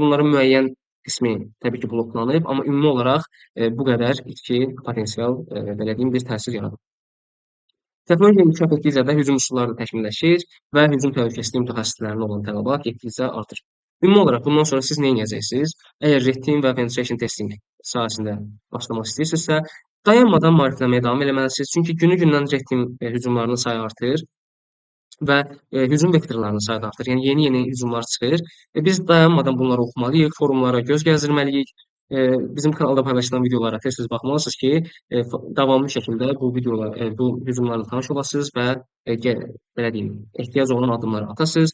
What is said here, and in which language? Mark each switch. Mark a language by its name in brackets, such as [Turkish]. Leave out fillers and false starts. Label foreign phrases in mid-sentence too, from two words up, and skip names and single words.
[Azerbaijani] Bunların müəyyən qismi təbii ki, bloklanıb, amma ümumi olaraq bu qədər itki potensial belə deyim bir təsir yaradıb. Texnologiya inkişaf etdikcə də hücum üsulları da təkmilləşir və hücum təhlükəsizliyi mütəxəssislərinə olan tələbat getdikcə artır. Ümumi olaraq bundan sonra siz nə edəcəksiniz? Əgər Red Team və [English] penetration testing [Azerbaijani] sahəsində başlamaq istəyirsinizsə, dayanmadan maariflənməyə davam etməlisiniz. Çünki günü-gündən Red Team hücumlarının sayı artır və hücum vektorlarının sayı da artır. Yəni yeni-yeni hücumlar çıxır. Biz dayanmadan bunları oxumalıyıq, forumlara göz gəzdirməliyik. Bizim kanalda paylaşılan videolara tez-tez baxmalısınız ki, davamlı şəkildə bu videolar, bu hücumlarla tanış olasınız və belə deyim, ehtiyac olunan addımları atasınız.